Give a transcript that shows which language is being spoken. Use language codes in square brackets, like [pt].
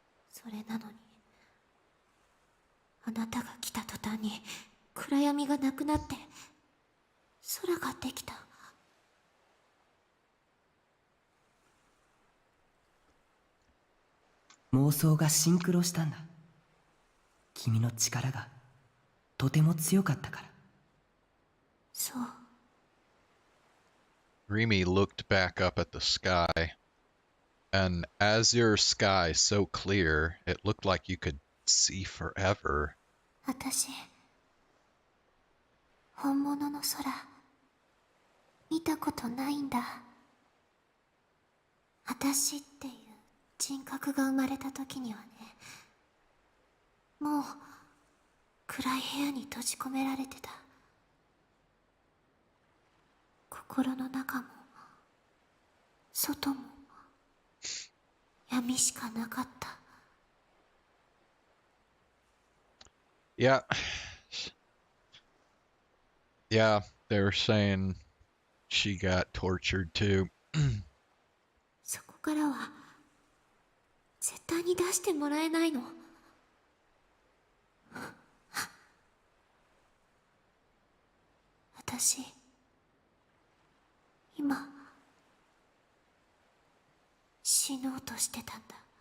[ja] それなのにあなたが来た途端に暗闇がなくなって空ができた。妄想がシンクロしたんだ。君の力がとても強かったから。そう。 [en] Rimi looked back up at the sky. An azure sky so clear, it looked like you could see forever. [ja] 私本物の空見たことないんだ。私っていう人格が生まれた時にはね、もう暗い部屋に閉じ込められてた。心の中も外も闇しかなかった。 [en] Yeah. Yeah, they were saying she got tortured too. [ja] そこからは絶対に出してもらえないの。私今死のうとしてたんだ。